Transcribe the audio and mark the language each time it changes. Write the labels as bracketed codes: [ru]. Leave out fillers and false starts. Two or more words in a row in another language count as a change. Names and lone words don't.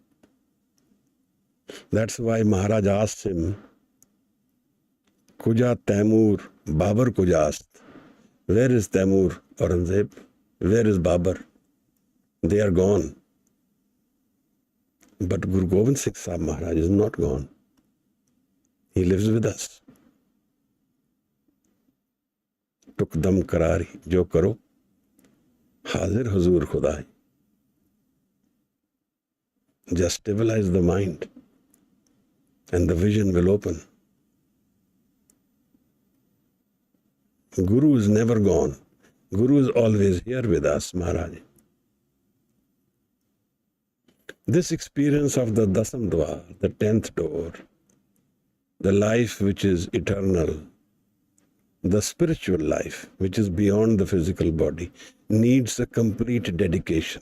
[en] That's why Maharaj asked him, [fa] کجا تیمور، بابر کجاست. [en] Where is Taimur, Aurangzeb? Where is Babar? They are gone. But Guru Gobind Singh Sahib Maharaj is not gone. He lives with us. [pa] ਟੁਕ ਦਮ ਕਰਾਰੀ, ਜੋ ਕਰੋ, ਹਾਜ਼ਰ ਹਜ਼ੂਰ ਖ਼ੁਦਾਈ. [en] Just stabilize the mind and the vision will open. Guru is never gone. Guru is always here with us, Maharaj. This experience of the DASAM DUAAR, the 10th door, the life which is eternal, the spiritual life which is beyond the physical body, needs a complete dedication.